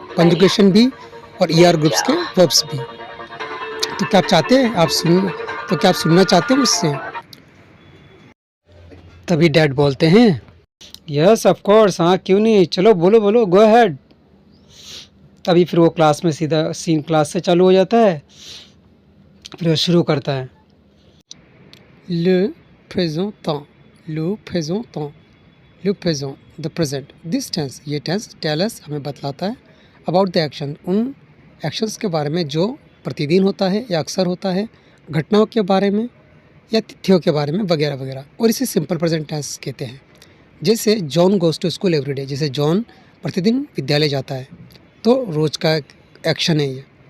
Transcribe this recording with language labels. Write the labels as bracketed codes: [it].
[hi] Conjugation भी और ER groups के वर्ब्स भी. तो क्या आप चाहते हैं आप सुनना चाहते हैं मुझसे? तभी डैड बोलते हैं [en] yes of course, [hi] हाँ क्यों नहीं, चलो बोलो [en] Go ahead. [hi] तभी फिर वो क्लास में सीधा सीन क्लास से चालू हो जाता है. फिर वो शुरू करता है [fr] le présent temps, le présent, [en] the present. [hi] This tense, ये tense [en] tell us, [hi] हमें बतलाता है [en] about the action, [hi] उन एक्शंस के बारे में जो प्रतिदिन होता है या अक्सर होता है, घटनाओं के बारे में या तिथियों के बारे में वगैरह वगैरह. और इसे सिंपल प्रेजेंट टेंस कहते हैं. जैसे [en] John goes to school everyday, [hi] जैसे जॉन प्रतिदिन विद्यालय जाता है, तो रोज़ का एक्शन है ये.